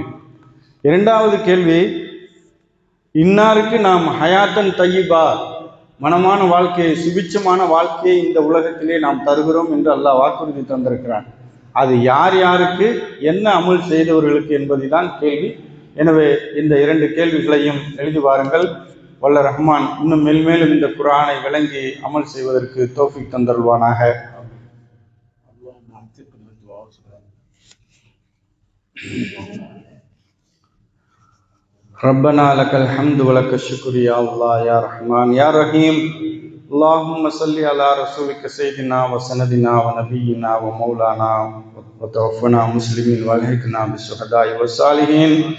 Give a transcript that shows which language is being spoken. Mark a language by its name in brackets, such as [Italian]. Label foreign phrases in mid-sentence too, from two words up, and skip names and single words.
[Tamil] 2வது கேள்வி, இன்னாருக்கு நாம் [Arabic] حياة طيبة, [Tamil] மனமான வாழ்க்கையை, சுபிட்சமான வாழ்க்கையை இந்த உலகத்திலே நாம் தருகிறோம் என்று அல்லாஹ் வாக்குறுதி தந்திருக்கிறான். அது யார் யாருக்கு, என்ன அமல் செய்தவர்களுக்கு என்பதுதான் கேள்வி. எனவே இந்த 2 கேள்விகளையும் எழுதி வாருங்கள். வல்ல ரஹ்மான் இன்னும் மேல்மேலும் இந்த குர்ஆனை விளங்கி அமல் செய்வதற்கு தௌஃபீக் தந்தருள்வானாக. [Arabic] ربنا لك الحمد ولك الشكر يا الله يا رحمن يا رحيم. اللهم صل على رسولك سيدنا وسندنا ونبينا ومولانا وتوفنا مسلمين والحقنا بالشهداء والصالحين.